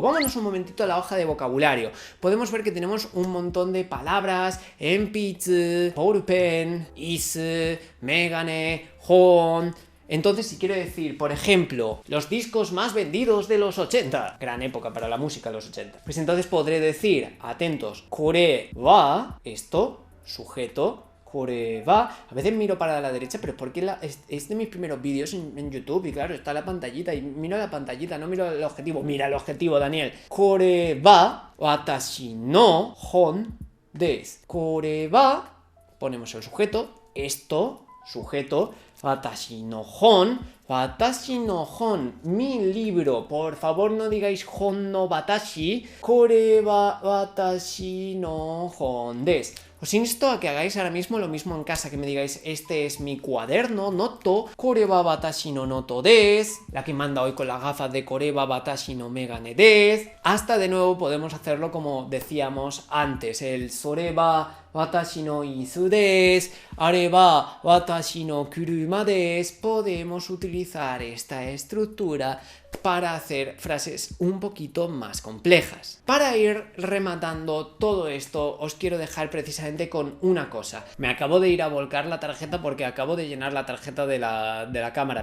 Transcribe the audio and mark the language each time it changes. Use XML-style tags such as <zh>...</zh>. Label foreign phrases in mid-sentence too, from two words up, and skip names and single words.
<es>Vámonos un momentito a la hoja de vocabulario. Podemos ver que tenemos un montón de palabras: enpitsu, ballpen, isu, megane, hon, Entonces, si quiero decir, por ejemplo, los discos más vendidos de los 80, gran época para la música de los 80, pues entonces podré decir, atentos,</es> <ja>これは,</ja> <es>esto, sujeto,</es> <ja>これは.</ja> <es>A veces miro para la derecha, pero es porque es de mis primeros vídeos en YouTube y claro, está la pantallita y miro la pantallita, no miro el objetivo. Mira el objetivo, Daniel.</es> <ja>これは私の本です. これは,</ja> <es>ponemos el sujeto, esto, sujeto,</es> <ja>私の本,</ja> <es>mi libro, por favor no digáis</es> <ja>本の私, これは私の本です.</ja> <es>Os insto a que hagáis ahora mismo lo mismo en casa, que me digáis, este es mi cuaderno,</es> <ja>ノート、これは私のノートです,</ja> <es>la que manda hoy con las gafas de</es> <ja>これは私の眼鏡です,</ja> <es>hasta de nuevo podemos hacerlo como decíamos antes, el</es> <ja>それは私の椅子です, あれは私の車です.</ja> <es>Podemos utilizar esta estructura para hacer frases un poquito más complejas. Para ir rematando todo esto, os quiero dejar precisamente con una cosa. Me acabo de ir a volcar la tarjeta porque acabo de llenar la tarjeta de la cámara.</es>